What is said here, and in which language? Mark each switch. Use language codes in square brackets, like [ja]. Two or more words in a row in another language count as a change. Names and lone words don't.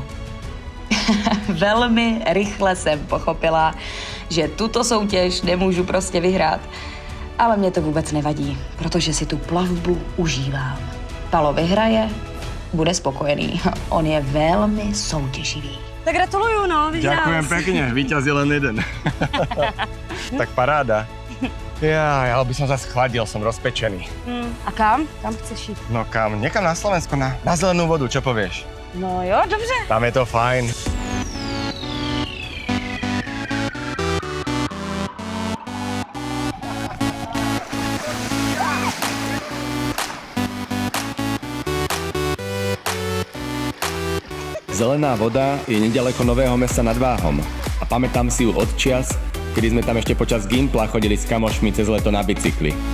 [cs] Velmi rychle jsem pochopila, že tuto soutěž nemůžu prostě vyhrát. Ale mě to vůbec nevadí, protože si tu plavbu užívám. Palo vyhraje bude spokojený. On je velmi soutěživý. Tak gratuluju, no, vidíš. [sk] Ďakujem pekne, víťaz je len jeden. [cs] Tak paráda. [sk] Ja, ale by som zase chladil, som rozpečený. [cs] A kam? Kam chceš jít? No kam? [sk] Niekam na Slovensko, na zelenú vodu, čo povieš? [cs] No jo, dobře. Tam je to fajn. [sk] Zelená voda je nedaleko Nového Mesta nad Váhom a pamätám si ju od čias, kedy sme tam ešte počas Gimpla chodili s kamošmi cez leto na bicykli.